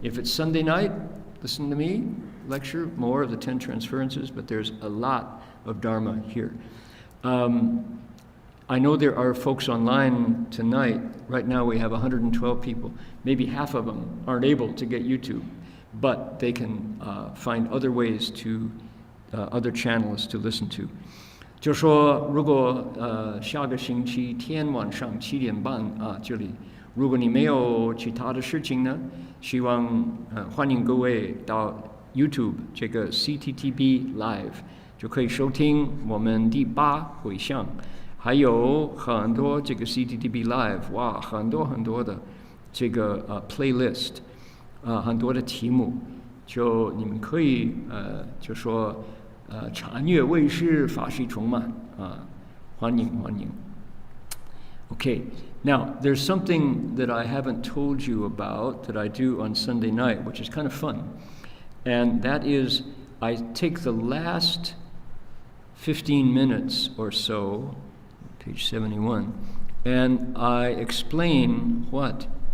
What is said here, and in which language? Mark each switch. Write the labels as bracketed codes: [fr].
[en] If it's Sunday night, listen to me lecture more of the 10 Transferences, but there's a lot of Dharma here. I know there are folks online tonight. Right now we have 112 people. Maybe half of them aren't able to get YouTube, but they can find other ways to, other channels to listen to. [zh] 就说如果下个星期天晚上7点半这里，如果你没有其他的事情呢，希望欢迎各位到 YouTube 这个 CTTB Live 就可以收听我们第8回向。还有很多这个 CTTB Live， 哇，很多很多的这个playlist， 很多的题目，就你们可以就说禅悦卫士法喜充满欢迎欢迎。 [en] Okay, now there's something that I haven't told you about that I do on Sunday night, which is kind of fun, and that is I take the last 15 minutes or so. Page 71, and I explain what?